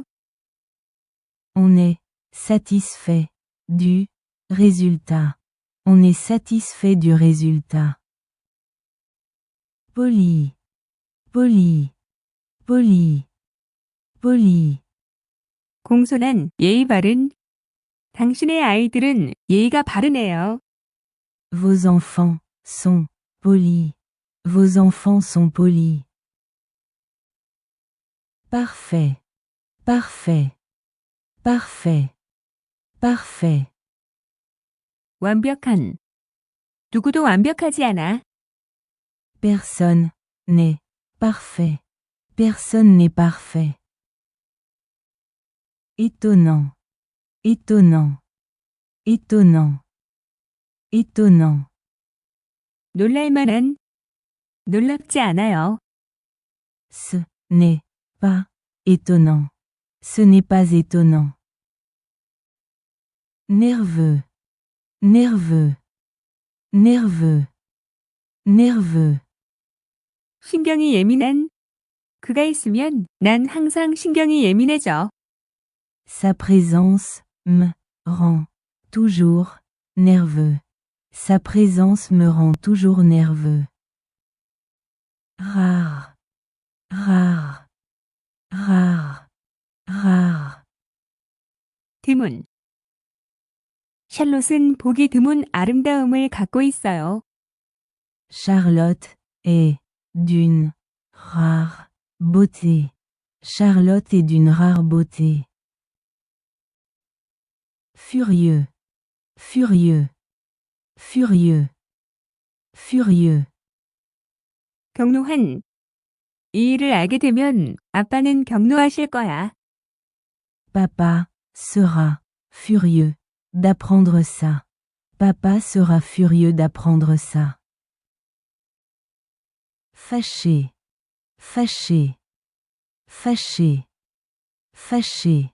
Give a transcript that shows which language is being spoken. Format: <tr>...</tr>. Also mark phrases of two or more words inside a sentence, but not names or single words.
<fr>On est satisfait du résultat. On est satisfait du résultat. Poli, poli, poli, poli.</fr> <ko>공손한, 예의 바른. 당신의 아이들은 예의가 바르네요.</ko> <fr>Vos enfants sont polis. Vos enfants sont polis. Parfait, parfait, parfait, parfait.</fr> <ko>완벽한. 누구도 완벽하지 않아.</ko> <fr>Personne n'est parfait. Personne n'est parfait. Étonnant, étonnant, étonnant, étonnant.</fr> <ko>놀랄만한. 놀랍지 않아요.</ko> <fr>Ce n'est pas étonnant. Ce n'est pas étonnant. Nerveux, nerveux, nerveux, nerveux.</fr> <ko>신경이 예민한. 그가 있으면 난 항상 신경이 예민해져.</ko> <fr>Sa présence me rend toujours nerveux. Sa présence me rend toujours nerveux. Rare. Rare. Rare. Rare.</fr> <ko>드문. 샬롯은 보기 드문 아름다움을 갖고 있어요.</ko> <fr>Charlotte est d'une rare beauté. Charlotte est d'une rare beauté. Furieux. Furieux. Furieux. Furieux.</fr> <ko>경노한. 이 일을 알게 되면 아빠는 경노하실 거야.</ko> <fr>Papa sera furieux d'apprendre ça. Papa sera furieux d'apprendre ça. Fâché. Fâché. Fâché. Fâché.</fr>